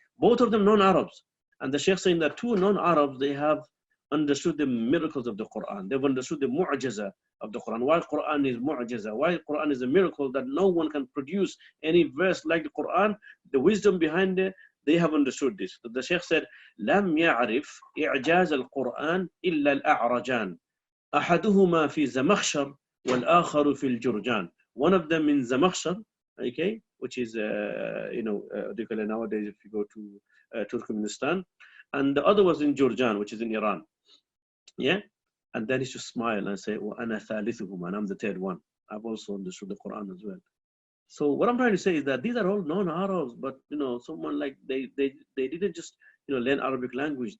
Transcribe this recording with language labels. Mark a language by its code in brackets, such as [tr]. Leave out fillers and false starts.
[en] Both of them non-Arabs. And the Shaykh saying that two non-Arabs, they have understood the miracles of the Quran. They've understood the mu'jaza of the Quran. Why Quran is mu'jaza? Why Quran is a miracle that no one can produce any verse like the Quran? The wisdom behind it, they have understood this. The Shaykh said, [ar] لم يعرف إعجاز القرآن إلا الأعرجان أحدهما في زمخشر والآخر في الجرجان. [en] One of them in Zamakhshar, okay, which is, they call it nowadays, if you go to Turkmenistan, and the other was in Jurjan, which is in Iran. Yeah, and then he should smile and say, [ar] "وَأَنَا ثَالِثُهُمْ," [en] and I'm the third one. I've also understood the Quran as well. So what I'm trying to say is that these are all non-Arabs, but someone like they didn't just learn Arabic language.